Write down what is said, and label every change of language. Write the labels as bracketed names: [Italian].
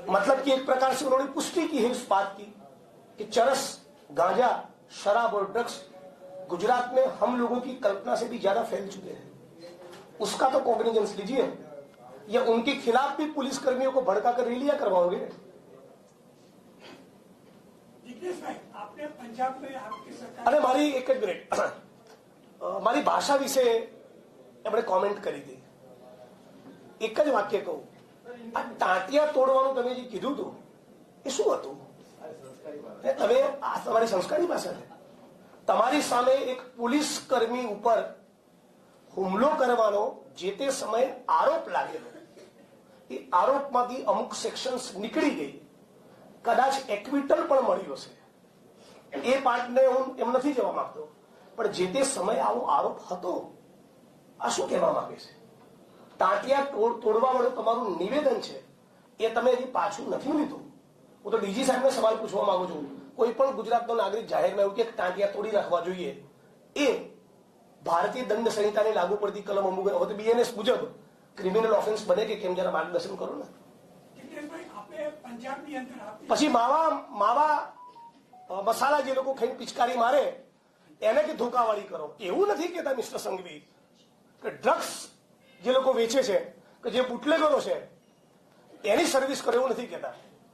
[Hindi] मतलब कि एक प्रकार से उन्होंने पुष्टि की है इस बात की कि चरस, गांजा, शराब और ड्रग्स गुजरात में हम लोगों की कल्पना से भी ज्यादा फैल चुके हैं। उसका तो कॉग्निजेंस लीजिए, या उनके खिलाफ भी पुलिस कर्मियों को भड़का कर रैलियां करवाओगे। जिग्नेश भाई, आपने पंजाब में आपकी सरकार [Gujarati] अरे मारी एक मिनट, મારી ભાષા વિશે એમણે કોમેન્ટ કરી હતી। એક જ વાક્ય કહું, આ ટાંટિયા તોડવાનું તમે જે કીધું હતું એ શું હતું? તમે આ તમારી સંસ્કારી ભાષા છે। તમારી સામે એક પોલીસ કર્મી ઉપર હુમલો કરવાનો જે તે સમયે આરોપ લાગેલો, એ આરોપમાંથી અમુક સેક્શન્સ નીકળી ગઈ, કદાચ એક્વિટલ પણ મળ્યો છે, એ પાર્ટને હું એમ નથી જવા માંગતો, પણ જે તે સમય આવો આરોપ હતો, આ શું કહેવા માંગે છે? ટાંટિયા તોડવા વાળું તમારું નિવેદન છે એ તમે હજી પાછું નથી લીધું। હું તો ડીજી સાહેબને સવાલ પૂછવા માંગુ છું, કોઈ પણ ગુજરાતનો નાગરિક જાહેરમાં એવું કે ટાંટિયા તોડી રાખવા જોઈએ, એ ભારતીય દંડ સંહિતાની લાગુ પડતી કલમો મુજબ, હવે તો બીએનએસ મુજબ ક્રિમિનલ ઓફેન્સ બને કે કેમ, જરા માર્ગદર્શન કરો ને। [Hindi] जिग्नेश भाई, आपने पंजाबની [Gujarati] અંદર આપી પછી માવા મસાલા જે લોકો ખાઈને પિચકારી મારે એને કે ધોકાવાળી કરો, એવું નથી કહેતા મિસ્ટર સંઘવી કે ડ્રગ્સ જે લોકો વેચે છે કે જે બુટલેગરો છે એની સર્વિસ કરો, એવું નથી કહેતા।